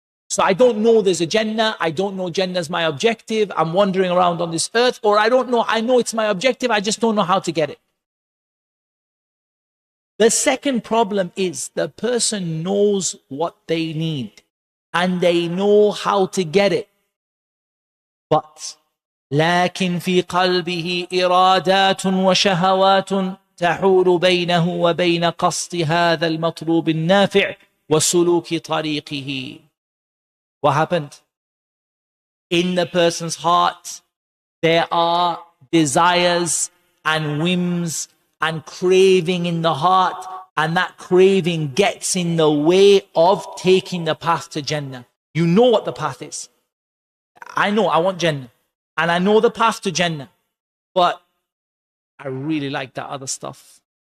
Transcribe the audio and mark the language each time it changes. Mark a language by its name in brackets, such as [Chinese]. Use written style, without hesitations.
[English] So I don't know there's a Jannah, I don't know Jannah's my objective, I'm wandering around on this earth, or I don't know, I know it's my objective, I just don't know how to get it. The second problem is the person knows what they need and they know how to get it. [Arabic] But لكن في قلبه إرادات وشهوات تحول بينه وبين قصد هذا المطلوب النافع وسلوك طريقه. [English] What happened? In the person's heart, there are desires and whims and craving in the heart, and that craving gets in the way of taking the path to Jannah. You know what the path is. I know I want Jannah, and I know the path to Jannah, but I really like that other stuff.